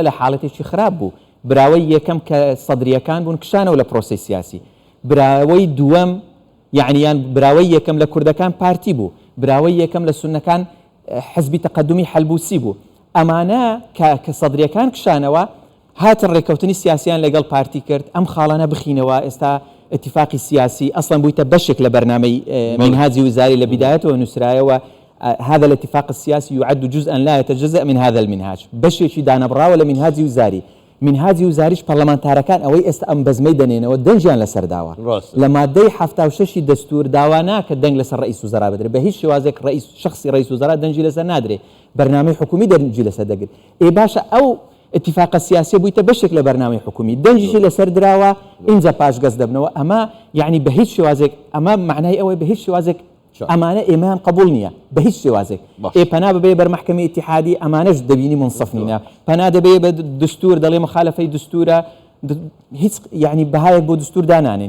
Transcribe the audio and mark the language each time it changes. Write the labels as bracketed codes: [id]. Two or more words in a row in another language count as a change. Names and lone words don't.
[ckb] لە حاڵەتێکی خراپ بوو براوەی یەکەم کە سەدریەکان بوون کشانەوە لە پرۆسی سیاسی براوەی دووەم یعنیان براوەی یەکەم لە کوردەکان پارتی بوو براوەی یەکەم لە سونەکان حزبی تەقەدومی حەلبوسی بوو ئەمانە کە سەدریەکان کشانەوە هاتن ڕێکەوتنی سیاسیان لەگەڵ پارتی کرد ئەم خاڵانە بخینەوە ئێستا اتفاقی سیاسی اصلا بوویتە بەشێک لە بەرنامەی منهاجی وزاری لە بیدایەتەوە نووسرایەوە [ar] هذا الاتفاق السياسي يعد جزءا لا يتجزأ من هذا المنهاج [ckb] بەشێکی دانەبراوە لە منهاجی وزاری منهاجی وزاریش پەرلەمانتارەکان ئەوەی ئێستا ئەم بەزمەی دەنێنەوە دەنجیان لەسەر داوە لە مادەی 76 دەستور داوا ناکە دەنگ لەسەر [ar] ڕئیس وزرا [ckb] بدرێت بە هیچ شێوازێک شخصی [ar] ڕئیس وزرا [ckb] دەنجی لەسەر نادرێت بەرنامەی حکومی دەنجی لەسەر دەگرێت ئێ باشە ئەو [ar] اتفاق سیاسی [ckb] بوویتە بەشێک لە بەرنامەی حکومی دەنجیشی لەسەر دراوە اینجا پاشگەز دەبنەوە ئەمە یعنی بە هیچ شێوازێک ئەمە معنای ئەوەی بە هیچ شێوازێک ئەمانە ئێمەیان قبول نییە بە هیچ شێوازێک پەنا ببێ بەر محکەمەی ئیتیحادی ئەمانەش دەبینی منصف نینە پەنا دەبێ بە دستور دەڵێ مخالفەی دستورە هیچ یعنی بەهایەک بۆ دستور دانانێن